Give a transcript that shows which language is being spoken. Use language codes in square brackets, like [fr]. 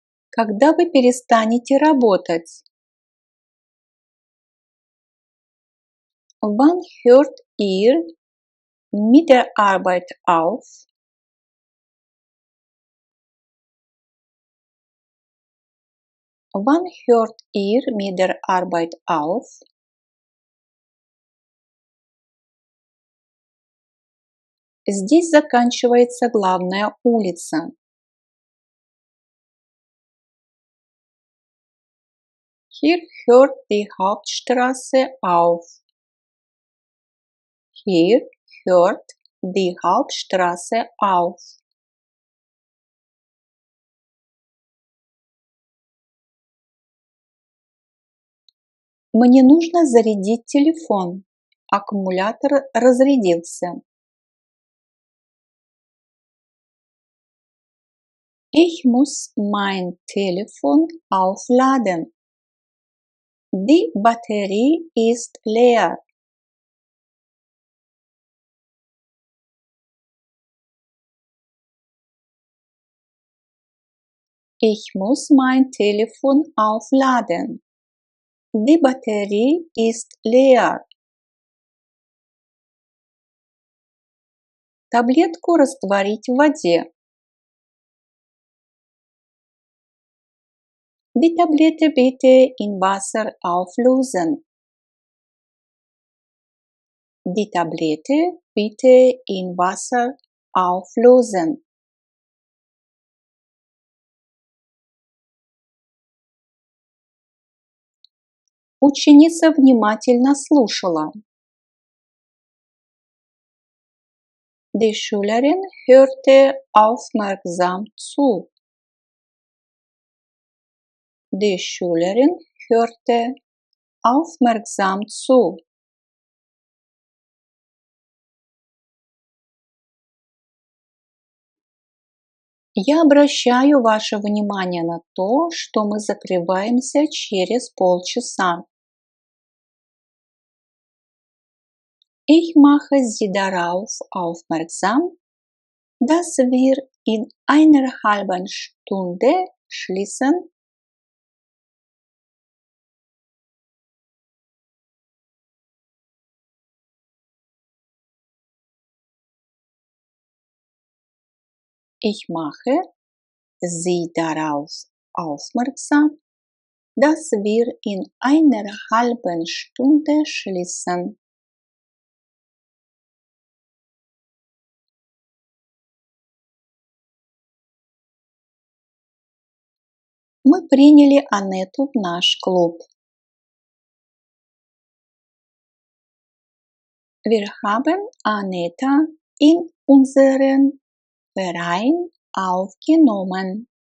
[ru] Когда вы перестанете работать? [de] Wann hört ihr mit der Arbeit auf? Wann hört ihr mit der Arbeit auf? [ru] Здесь заканчивается главная улица. [de] Hier hört die Hauptstraße auf. Hier hört die Hauptstraße auf. [ru] Мне нужно зарядить телефон. Аккумулятор разрядился. [de] Ich muss mein Telefon aufladen. Die Batterie ist leer. Ich muss mein Telefon aufladen. Die Batterie ist leer. [ru] Таблетку растворить в воде. [de] Die Tablette bitte in Wasser auflösen. Die Tablette bitte in Wasser auflösen. [ru] Ученица внимательно слушала. [de] Die Schülerin hörte aufmerksam zu. Die Schülerin hörte aufmerksam zu. [ru] Я обращаю ваше внимание на то, что мы закрываемся через полчаса. [de] Ich mache Sie darauf aufmerksam, dass wir in einer halben Stunde schließen. Ich mache Sie darauf aufmerksam, dass wir in einer halben Stunde schließen. [ru] Мы приняли Анету в наш клуб. [de] Wir haben Aneta in unseren Verein aufgenommen.